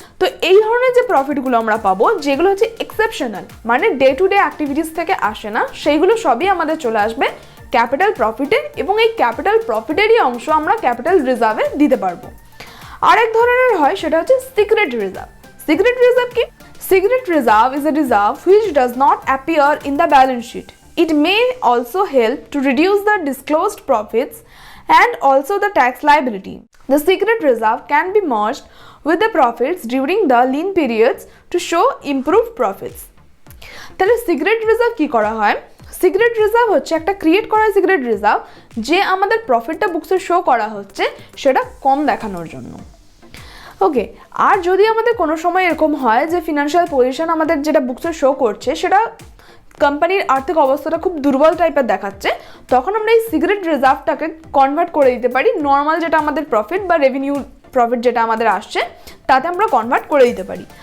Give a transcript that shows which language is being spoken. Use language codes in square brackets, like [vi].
[bn] তো এই ধরনের যে প্রফিটগুলো আমরা পাবো, যেগুলো হচ্ছে এক্সেপশনাল, মানে ডে টু ডে অ্যাক্টিভিটিস থেকে আসে না, সেইগুলো সবই আমাদের চলে আসবে ক্যাপিটাল প্রফিটে, এবং এই ক্যাপিটাল প্রফিটেরই অংশ আমরা ক্যাপিটাল রিজার্ভে দিতে পারবো। আরেক ধরনের হয় সেটা হচ্ছে সিক্রেট রিজার্ভ। সিক্রেট রিজার্ভ কি? [en] Secret reserve is a reserve which does not appear in the balance sheet. It may also help to reduce the disclosed profits and also the tax liability. The secret reserve can be merged with the profits during the lean periods to show improved profits. [bn] তাহলে secret reserve কি করা হয়? Secret reserve হচ্ছে একটা create করা secret reserve, যে আমাদের প্রফিটটা বুকসে শো করা হচ্ছে সেটা কম দেখানোর জন্য। ওকে, আর যদি আমাদের কোনো সময় এরকম হয় যে ফিনান্সিয়াল পজিশন আমাদের যেটা বুকসে শো করছে সেটা কোম্পানির আর্থিক অবস্থাটা খুব দুর্বল টাইপের দেখাচ্ছে, তখন আমরা এই সিক্রেট রিজার্ভটাকে কনভার্ট করে দিতে পারি নর্মাল যেটা আমাদের প্রফিট বা রেভিনিউ প্রফিট যেটা আমাদের আসছে তাতে আমরা কনভার্ট করে দিতে পারি।